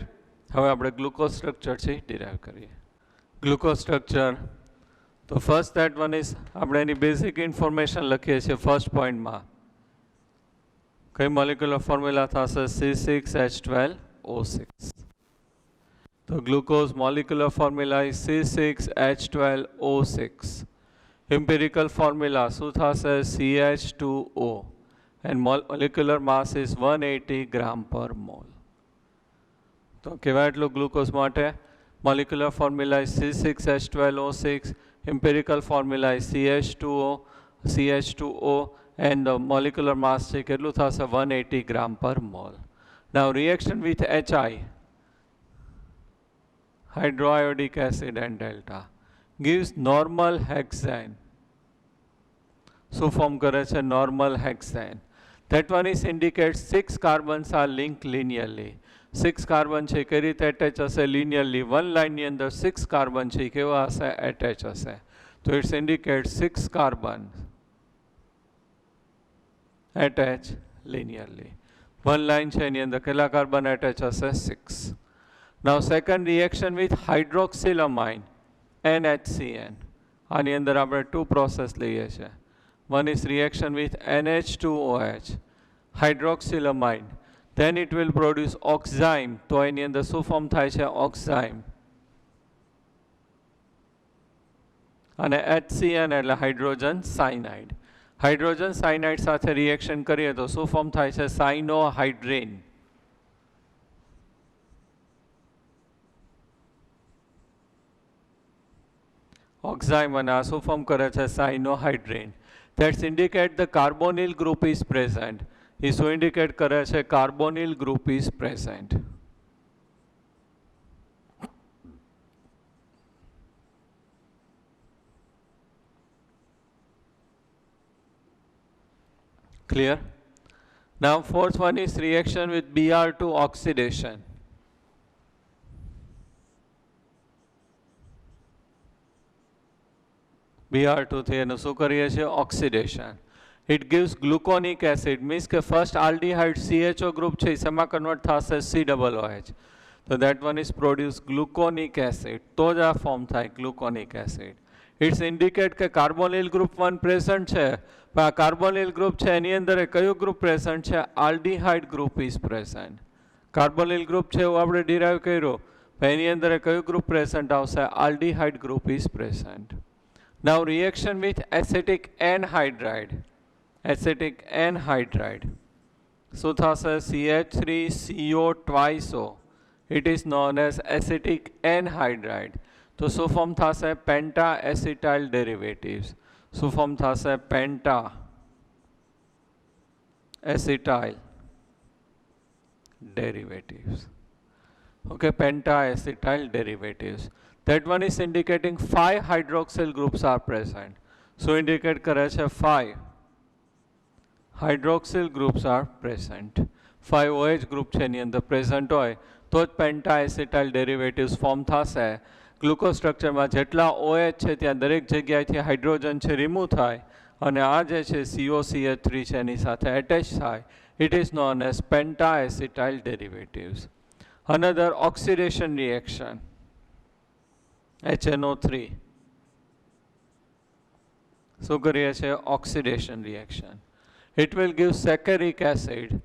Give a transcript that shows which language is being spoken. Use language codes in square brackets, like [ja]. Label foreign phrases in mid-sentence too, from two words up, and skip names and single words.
[gu] હવે આપણે [en] glucose structure [gu] છે એ ડિરાઈવ કરીએ. [en] glucose structure [gu] તો [en] first that one is [gu] આપણે એની [en] basic information [gu] લખીએ છીએ ફર્સ્ટ પોઈન્ટમાં. કઈ [en] molecular formula [gu] થશે? [en] C6H12O6. તો glucose molecular formula is C6H12O6. empirical formula [gu] શું થશે? [en] CH2O and molecular mass is 180 gram per mole. [gu] તો કેવા એટલું ગ્લુકોઝ માટે? [en] molecular formula is C6H12O6, empirical formula is CH2O and the molecular mass [gu] છે કેટલું થશે? [en] 180 gram per mole. Now reaction with HI, hydroiodic acid and delta gives normal hexane. [gu] શું ફોર્મ કરે છે? [en] normal hexane. That one is indicates 6 carbons are linked linearly. [gu] 6 કાર્બન છે કઈ રીતે એટેચ હશે? linearly. [en] one line [gu] અંદર 6 કાર્બન છે કેવા હશે? એટેચ હશે. [en] તો its indicate 6 carbon attach linearly. one line [gu] છે એની અંદર કેટલા કાર્બન એટેચ હશે? 6. [en] Now second reaction with hydroxylamine NHCN. [gu] આની અંદર આપણે 2 પ્રોસેસ લઈએ છીએ. [en] One is reaction with NH2OH, hydroxylamine. Then it will produce oxime. [gu] તો એની અંદર શું ફોર્મ થાય છે? ઓક્ઝાઇમ. અને HCN એટલે [en] hydrogen cyanide. hydrogen cyanide [gu] સાથે રિએક્શન કરીએ તો શું ફોર્મ થાય છે? સાયનોહાઇડ્રેન. ઓક્ઝાઇમ અને આ શું ફોર્મ કરે છે? સાયનોહાઇડ્રેન. [en] That indicate the carbonyl group is present. [gu] એ શું ઇન્ડિકેટ કરે છે? [en] carbonyl group is present. Clear? Now fourth one is reaction with Br2 oxidation. [gu] Br2 થી એનું શું કરીએ છીએ? ઓક્સિડેશન. [en] It gives gluconic acid, means કે first aldehyde CHO group [gu] છે એ શેમાં કન્વર્ટ થશે? [en] COOH. તો that one is produce gluconic acid. [gu] તો જ આ ફોર્મ થાય [en] gluconic acid. It's indicate [gu] કે [en] carbonyl group 1 present [gu] છે, પણ આ [en] carbonyl group [gu] છે એની અંદર કયું [en] group present [gu] છે? [en] aldehyde group is present. carbonyl group [gu] છે એવું આપણે ડિરાઈવ કર્યું, પણ એની અંદર કયું [en] group present [gu] આવશે? [en] aldehyde group is present. Now reaction with acetic anhydride. Acetic anhydride. [gu] શું થશે? [en] CH3CO twice O. It is known as acetic anhydride. [gu] તો શું ફોર્મ થશે? [en] penta acetyl derivatives. [gu] શું ફોર્મ થશે? [en] penta acetyl derivatives. Okay, penta acetyl derivatives. That one is indicating 5 hydroxyl groups are present. So indicate [gu] કરે છે [en] 5 hydroxyl groups are present. 5 OH group [gu] છે એની અંદર present હોય તો જ [en] penta acetyl derivatives form [gu] થશે. ગ્લુકોઝ સ્ટ્રક્ચરમાં જેટલા OH છે ત્યાં દરેક જગ્યાએથી હાઇડ્રોજન છે રિમૂવ થાય અને આ જે છે COCH3 છે એની સાથે એટેચ થાય. [en] It is known as penta acetyl derivatives. Another oxidation reaction, HNO3. [gu] શું કરીએ છીએ? [en] oxidation reaction. It will give saccharic acid.